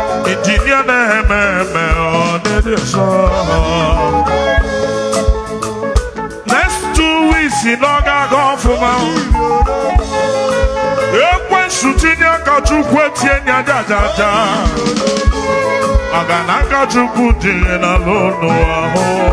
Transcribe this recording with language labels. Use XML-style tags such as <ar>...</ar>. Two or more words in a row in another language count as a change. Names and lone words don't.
<ig>Injinia na-eme eme, ọ na-eji ụzọ.</ig> <en>Next two weeks,</en> <ig>ị nọ ga-aga ọfụma. Ekwensu tinye aka Chukwu etie ya ja, ja, ja. Maka na aka Chukwu dị n'ala unu ahụ.</ig>